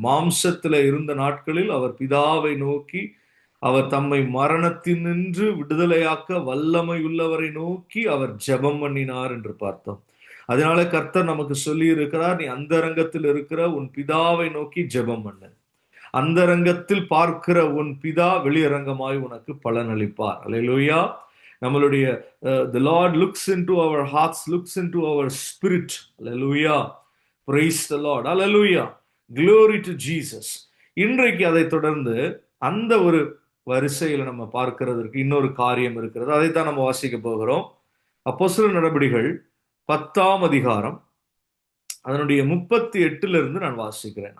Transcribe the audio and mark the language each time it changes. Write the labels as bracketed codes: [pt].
[ta] மாம்சத்துல இருந்த நாட்களில் அவர் பிதாவை நோக்கி அவர் தம்மை மரணத்தினின்று விடுதலையாக்க வல்லமை உள்ளவரை நோக்கி அவர் ஜெபம் பண்ணினார் என்று பார்த்தோம். அதனால கர்த்தர் நமக்கு சொல்லி இருக்கிறார், நீ அந்தரங்கத்தில் இருக்கிற உன் பிதாவை நோக்கி ஜெபம் பண்ணு. அந்தரங்கத்தில் பார்க்கிற உன் பிதா வெளியரங்கமாய் உனக்கு பலன் அளிப்பார். அல்லேலூயா. நம்மளுடைய [en] the Lord looks into our hearts, looks into our spirit. Hallelujah. Praise the Lord. Hallelujah. Glory to Jesus. [ta] இன்றைக்கு அதை தொடர்ந்து அந்த ஒரு வரிசையில் நம்ம பார்க்கிறதற்கு இன்னொரு காரியம் இருக்கிறது. அதைத்தான் நம்ம வாசிக்க போகிறோம். அப்போஸ்தலர் நடபடிகள் 10ஆம் அதிகாரம் அதனுடைய 38 இருந்து நான் வாசிக்கிறேன்.